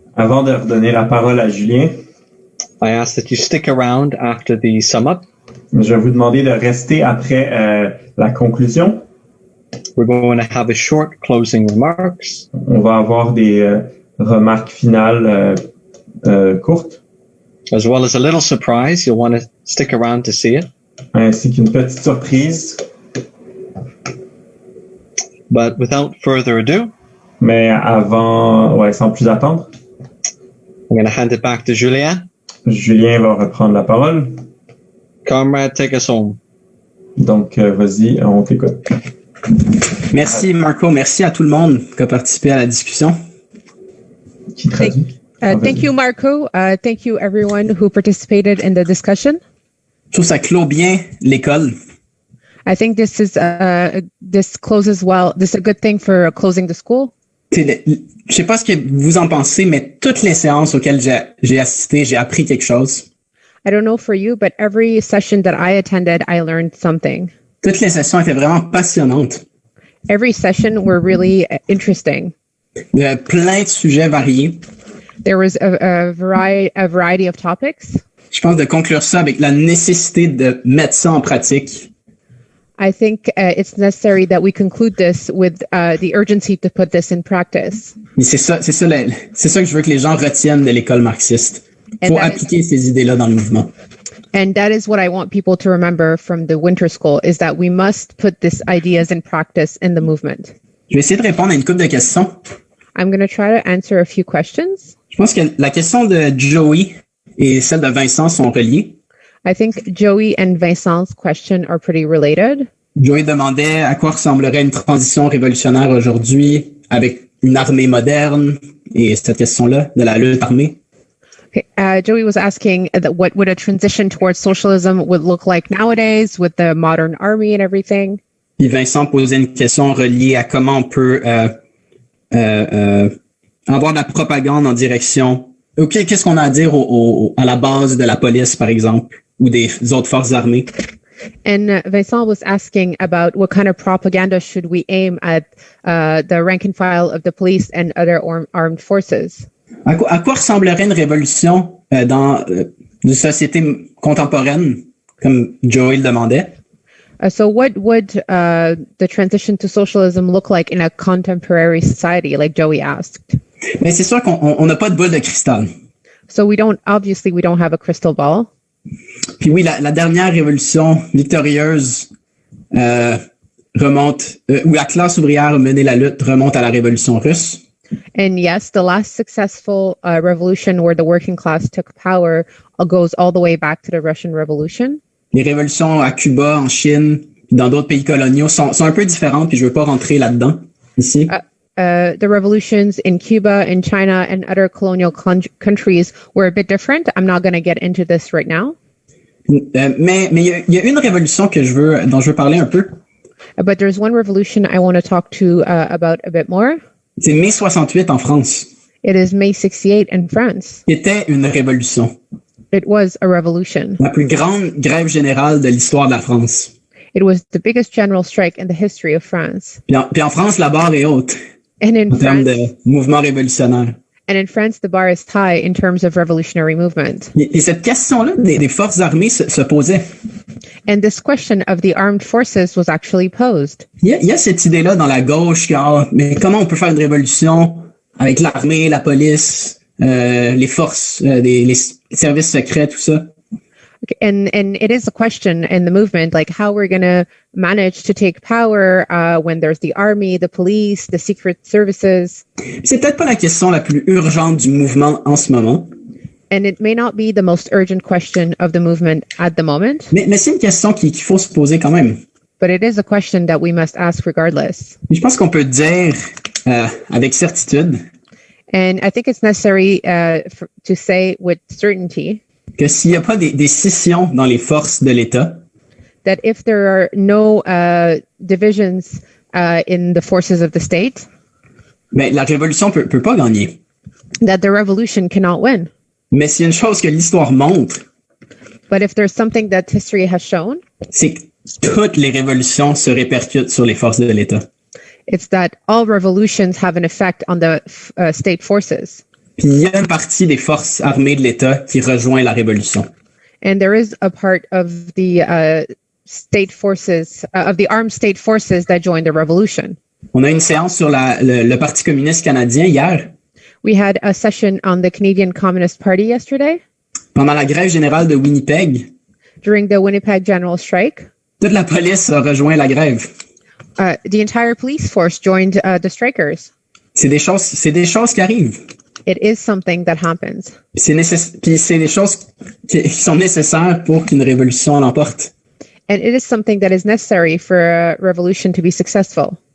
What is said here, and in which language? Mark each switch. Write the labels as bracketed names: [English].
[French] avant de redonner la parole à Julien, [English] I ask that you stick around after the sum up. [French] Je vais vous demander de rester après la conclusion. [English] We're going to have a short closing remarks. [French] On va avoir des remarques finales courtes. [English] As well as a little surprise. You'll want to stick around to see it. [French] ainsi qu'une petite surprise. [English] But without further ado, [French] Mais avant, sans plus attendre, [English] I'm going to hand it back to Julien. [French] Julien va reprendre la parole. [English] Comrade, take us home. [French] Donc, vas-y, on t'écoute. Merci Marco, merci à tout le monde qui a participé à la discussion. Qui traduit? [English] Thank you, Marco. Thank you, everyone who participated in the discussion. [French] Je trouve que ça clôt bien l'école. [English] I think this closes well. This is a good thing for closing the school. [French] Je sais pas ce que vous en pensez, mais toutes les séances auxquelles j'ai assisté, j'ai appris quelque chose. [English] I don't know for you, but every session that I attended, I learned something. [French] Toutes les sessions étaient vraiment passionnantes. [English] Every session were really interesting. [French] Il y avait plein de sujets variés. [English] There was a variety of topics. [French] Je pense de conclure ça avec la nécessité de mettre ça en pratique. [English] I think it's necessary that we conclude this with the urgency to put this in practice. [French] Mais c'est ça que je veux que les gens retiennent de l'école marxiste. Il faut appliquer ces idées-là dans le mouvement. [English] And that is what I want people to remember from the winter school, is that we must put these ideas in practice in the movement. [French] Je vais essayer de répondre à une couple de questions. [English] I'm going to try to answer a few questions. [French] Je pense que la question de Joey et celle de Vincent sont reliées. [English] I think Joey and Vincent's question are pretty related. [French] Joey demandait à quoi ressemblerait une transition révolutionnaire aujourd'hui avec une armée moderne et cette question-là de la lutte armée. [English] Okay. Joey was asking what would a transition towards socialism would look like nowadays with the modern army and everything. [French] Puis Vincent posait une question reliée à comment on peut avoir de la propagande en direction. Ok, qu'est-ce qu'on a à dire à la base de la police, par exemple, ou des autres forces armées? [English] And Vincent was asking about what kind of propaganda should we aim at the rank and file of the police and other armed forces. [French] À quoi ressemblerait une révolution dans une société contemporaine, comme Joey le demandait? [English] So what would the transition to socialism look like in a contemporary society, like Joey asked? [French] Mais c'est sûr qu'on n'a pas de boule de cristal. [English] So we don't have a crystal ball. [French] Puis oui, la dernière révolution victorieuse remonte, où la classe ouvrière a mené la lutte, remonte à la révolution russe. [English] And yes, the last successful revolution where the working class took power goes all the way back to the Russian Revolution. [French] Les révolutions à Cuba, en Chine, dans d'autres pays coloniaux sont un peu différentes, puis je veux pas rentrer là-dedans ici. [English] The revolutions in Cuba, in China, and other colonial countries were a bit different. I'm not going to get into this right now. [French] Mais il y a une révolution dont je veux parler un peu. [English] But there's one revolution I want to talk to about a bit more. [French] C'est mai 68 en France. [English] It is May 68 in France. [French] C'était une révolution. [English] It was a revolution. [French] La plus grande grève générale de l'histoire de la France. [English] It was the biggest general strike in the history of France. [French] Puis en France, la barre est haute [English] And in [French] en termes de mouvement révolutionnaire. [English] And in France, the bar is high in terms of revolutionary movement. [French] Et cette question-là des forces armées se posait. [English] And this question of the armed forces was actually posed. [French] Il y a cette idée-là dans la gauche mais comment on peut faire une révolution avec l'armée, la police, les forces, les services secrets, tout ça. [English] And it is a question in the movement, like how we're going to manage to take power when there's the army, the police, the secret services. [French] C'est peut-être pas la question la plus urgente du mouvement en ce moment. [English] And it may not be the most urgent question of the movement at the moment. [French] Mais c'est une question qu'il faut se poser quand même. [English] But it is a question that we must ask regardless. [French] Je pense qu'on peut dire avec certitude. [English] And I think it's necessary to say with certainty [French] que s'il n'y a pas des scissions dans les forces de l'État, [English] that if there are no divisions in the forces of the state, [French] ben, la révolution peut pas gagner. [English] That the revolution cannot win. [French] Mais s'il y a une chose que l'histoire montre, [English] but if there's something that history has shown, [French] c'est que toutes les révolutions se répercutent sur les forces de l'État. [English] It's that all revolutions have an effect on the state forces. [French] Puis il y a une partie des forces armées de l'État qui rejoint la révolution. [English] And there is a part of the state forces, of the armed state forces that join the revolution. [French] On a une séance sur le Parti communiste canadien hier. [English] We had a session on the Canadian Communist Party yesterday. [French] Pendant la grève générale de Winnipeg. [English] During the Winnipeg General Strike, [French] toute la police a rejoint la grève. [English] the entire police force joined the strikers. [French] C'est des choses qui arrivent. [English] It is something that happens. [French] Puis c'est des choses qui sont nécessaires pour qu'une révolution l'emporte. [English] And it is something that is necessary for a revolution to be successful.